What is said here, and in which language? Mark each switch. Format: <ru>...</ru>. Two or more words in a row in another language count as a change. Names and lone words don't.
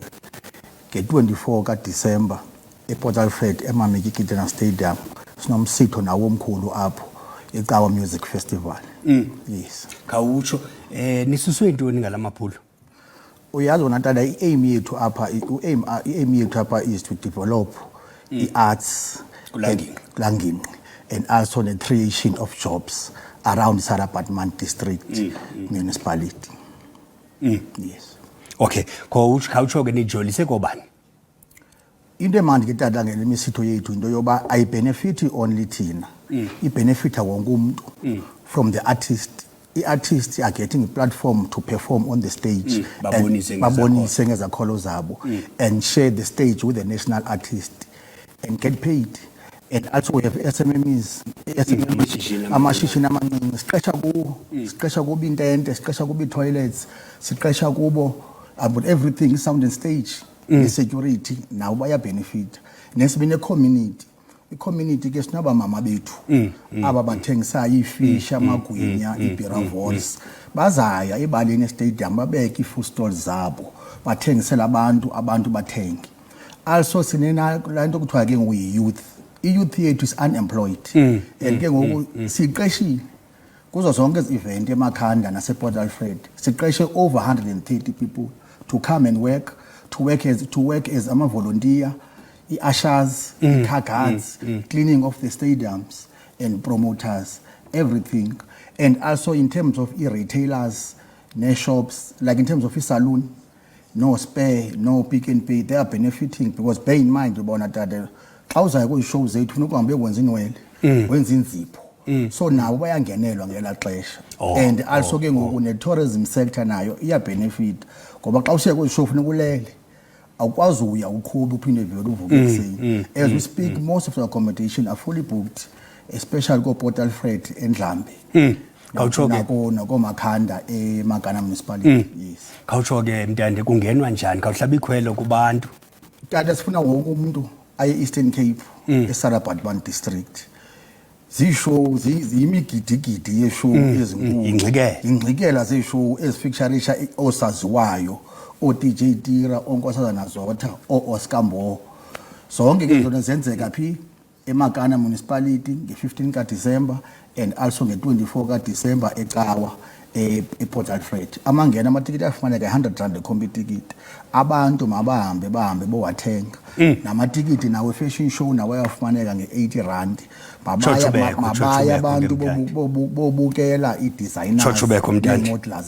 <xh>Nge-24 kaDisemba ePort Alfred eMameki Kitana Stadium sinomsitho nawo omkhulu apho iCawa Music Festival.</xh> <en>Yes.</en> <xh>Khawutsho nisuswe intoni ngalamaphulo? Uyazi wona tata i-aim yethu apha</xh> <en>is to develop</en> <xh>i-arts kulangingqi</xh> <en>and also the creation of jobs around Sarah Baartman district municipality. Yes.</en> <xh>Okay, khawutsho ke nijolise kobani? Into emandi ke tata ngale misitho yethu into yoba ayibenefiti only thina. Ibenefita wonke umuntu</xh> <en>from the artist. The artists are getting a platform to perform on the stage</en> <xh>babonise ngezakhono zabo</xh> <en>and share the stage with the national artist and get paid. And also we have SMMEs,</en> <xh>amashishini amancinci siqesha kubo intente, siqesha kubo toilets, siqesha kubo</xh> <en>about everything, sound and stage, the security now baya benefit.</en> <xh>Nesibine community. I-community ke sinaba mama bethu aba bathengisa ifish amagwinya iBeeravolls bazaya ebaleni estadium babeke</xh> <en>ifood stalls</en> <xh>zabo bathengisela abantu bathenge. Also sinena lanto kuthiwa ke ngu-youth. I-youth yethu</xh> <en>is unemployed and</en> <xh>ke ngoku siqeshile kuzo zonke ezi-event eMakhanda nasePort Alfred siqeshe</xh> <en>over 130 people to come and work as ama-volunteer, ushers, car guards, cleaning of the stadiums and promoters, everything. And also in terms of retailers, no shops, like in terms of salon, no Spare, no Pick and Pay, they are benefiting because bear in mind about that</en> <xh>xa go shows zethu funeka uhambe wenza inwele wenza inzipho. So now bayangenelwa ngela xesha.</xh> <en>And also</en> <xh>ke ngoku</xh> <en>ne-tourism sector</en> <xh>nayo iya benefit ngoba xa usiya kwi show funeka ulele. Akwazi uya uqhuba uphinde vele uvuke ekuseni.</xh> <en>As we speak, most of the accommodation are fully booked, especially ko Port Alfred eNdlambe.</en> <xh>Khawutsho ke nako Makhanda eMagana municipality. Yes. Khawutsho ke mntande kungenwa njani? Khawuhlaba ikhwelo kubantu. Tata sifuna wonke umuntu aye Eastern Cape eSarah Baartman district. Zishow ziyimigidigidi yeshow ezinkulu. Ingxikela zeshow ezifixarisha osaziwayo. O DJ Tira, onkosazana Zotha, Oscar Mbo. Zonke ke zona zenzeka phi eMagana municipality nge-15 kaDisemba</xh> <en>and also</en> <xh>nge-24 kaDisemba eCawa ePort Alfred. Amangena amatikiti afumaneka 100 rand ecombi ticket. Abantu mabahambe bowathenga. Namatikiti nawe</xh> <en>fashion show</en> <xh>nawe afumaneka nge-80 rand. Mabaya abantu bobukela i-designer nemodelers zethu.</xh>